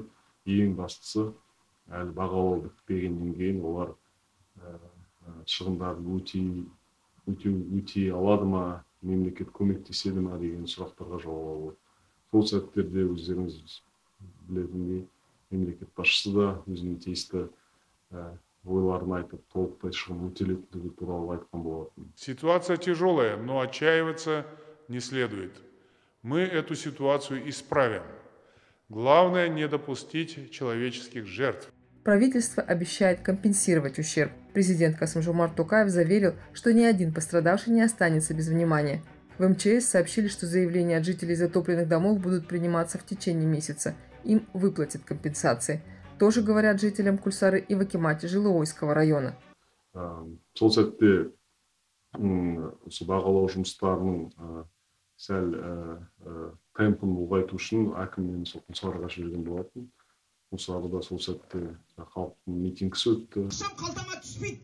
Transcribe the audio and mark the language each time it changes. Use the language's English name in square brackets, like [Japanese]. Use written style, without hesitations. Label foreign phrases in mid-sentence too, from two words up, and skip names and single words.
[Kazakh] Ең бастысы, әлі бағалау бітпегеннен кейін олар шығындарын өтей алады ма, мемлекет көмектеседі ма деген сұрақтарға жауап алу. Сол сәттерде өздеріңіз білетіндей, мемлекет басшысы да өзінің тиісті ойларын айтып, толықтай шығын өтелетіндігі туралы айтқан болатын. [Russian] Ситуация тяжелая, но отчаиваться не следует. Мы эту ситуацию исправим. Главное не допустить человеческих жертв. Правительство обещает компенсировать ущерб. Президент Касым-Жомарт Токаев заверил, что ни один пострадавший не останется без внимания. В МЧС сообщили, что заявления от жителей затопленных домов будут приниматься в течение месяца. Им выплатят компенсации. Тоже говорят жителям Кульсары и в акимате Жилыойского района. [Kazakh] Сол сәтте бағалау жұмыстарының сәл темпін ұлғайту үшін әкіммен Құлсарыға жіберген болатын. Құлсарыда сол сәтте халықтың митингісі өтті. Қалтама түспейді.